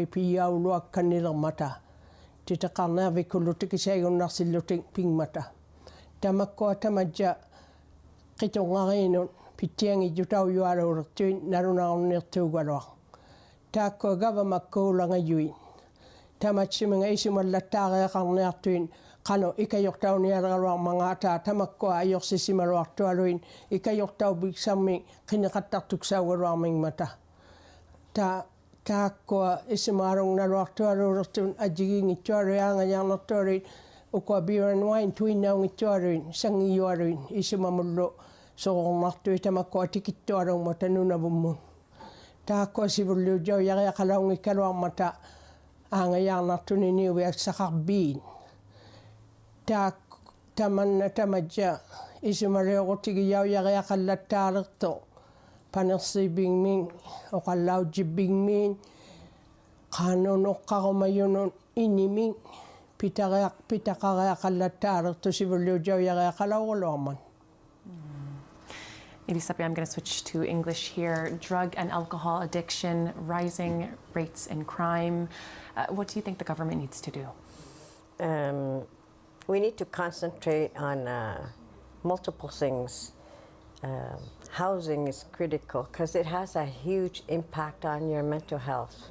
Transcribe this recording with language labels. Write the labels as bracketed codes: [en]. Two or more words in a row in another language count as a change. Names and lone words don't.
[iu] piyauluakkannilermata titeqarnervikullu tikisaigunnarsillutiq pingmata tamakkua tamadja qitungariinun pittiangijutaujualuulertuin narunarunniirtuugaluaq taakkua gavamakkuulangajui tamatsiminga isimallattaareeqarniartuin qanu ikajortaunialergaluaq mangaataa tamakkua ajorsisimaluartualuin ikajortaubiksammi qineqattartuksaugaluarmingmata taakkua isimaalungnaluartualuulertun ajjigiingittuaru aangajaarnertualuin ukua [en] beer and wine [iu] tuinnaungittualuin sangijualuin isimamullu soornartui tamakkua tikittualungmata Nunavummun taakkua sivulliujau jariaqalaungikkaluarmata aangajaarnartuni niuviaksaqarbiin tamanna tamadja isimaliorutigiau jariaqallattaalerto panersiibingmin oqallaujibingmin qanunoqqarumayunun inimin pitaqariaqallattaalertu sivulliujau jariaqalauguluarman. Elisapi, [en] I'm going to switch to English here. Drug and alcohol addiction, rising rates in crime. What do you think the government needs to do? We need to concentrate on multiple things. Housing is critical because it has a huge impact on your mental health.